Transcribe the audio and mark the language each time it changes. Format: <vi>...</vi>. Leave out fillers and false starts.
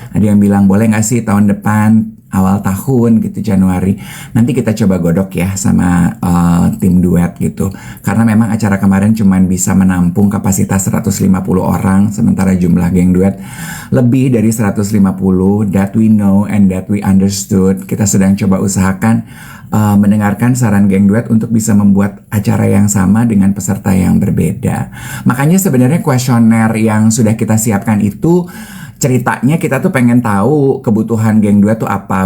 <id>Ada yang bilang boleh nggak sih tahun depan, awal tahun gitu, Januari. Nanti kita coba godok ya sama tim duet gitu. Karena memang acara kemarin cuman bisa menampung kapasitas 150 orang, sementara jumlah geng duet lebih dari 150.</id> <en>That we know and that we understood.</en> <id>Kita sedang coba usahakan mendengarkan saran geng duet untuk bisa membuat acara yang sama dengan peserta yang berbeda. Makanya sebenarnya kuesioner yang sudah kita siapkan itu ceritanya kita tuh pengen tahu kebutuhan geng duet tuh apa.</id>